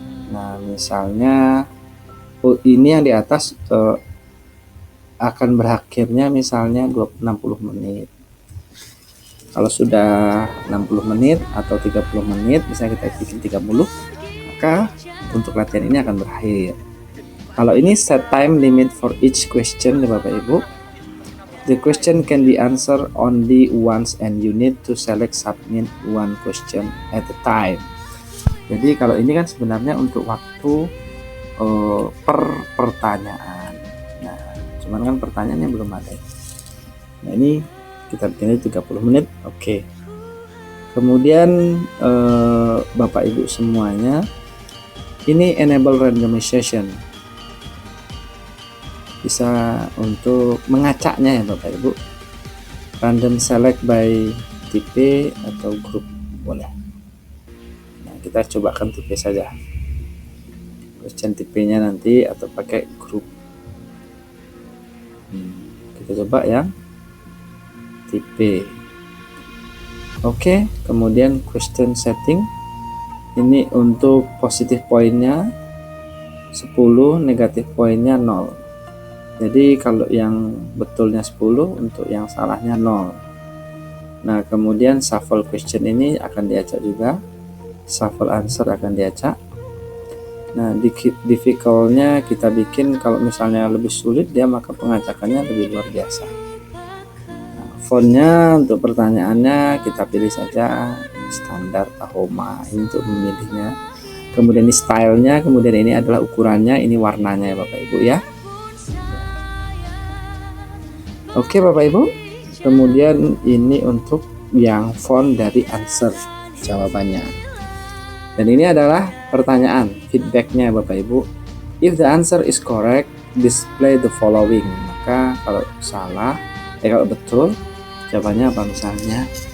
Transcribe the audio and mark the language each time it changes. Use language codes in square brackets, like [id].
[id] Nah, misalnya ini yang di atas akan berakhirnya misalnya 60 menit. Kalau sudah 60 menit atau 30 menit, bisa kita bikin 30, maka untuk latihan ini akan berakhir. Kalau ini [en] set time limit for each question [id] ya Bapak Ibu. [en] The question can be answered only once and you need to select submit one question at a time. [id] Jadi kalau ini kan sebenarnya untuk waktu per pertanyaan. Nah, cuman kan pertanyaannya belum ada. Nah, ini kita bikinnya 30 menit. Oke. Kemudian Bapak Ibu semuanya, ini [en] enable randomization. [id] Bisa untuk mengacaknya ya Bapak Ibu. [en] Random select by [id] tipe atau grup boleh. Nah, kita cobakan tipe saja. Question tipenya nanti atau pakai grup. Kita coba yang tipe. Oke, kemudian [en] question setting. [id] Ini untuk positif poinnya 10, negatif poinnya 0. Jadi kalau yang betulnya 10, untuk yang salahnya 0. Nah, kemudian [en] shuffle question [id] ini akan diacak juga. [en] Shuffle answer [id] akan diacak. Nah, difficult-nya kita bikin kalau misalnya lebih sulit dia, maka pengacakannya lebih luar biasa. Nah, fontnya untuk pertanyaannya kita pilih saja standar Tahoma ini untuk memilihnya. Kemudian ini stylenya, kemudian ini adalah ukurannya, ini warnanya ya Bapak Ibu ya. Oke Bapak Ibu, kemudian ini untuk yang font dari answer jawabannya. Dan ini adalah pertanyaan, feedbacknya Bapak Ibu. [en] If the answer is correct, display the following. [id] Maka kalau salah, kalau betul, jawabannya apa misalnya?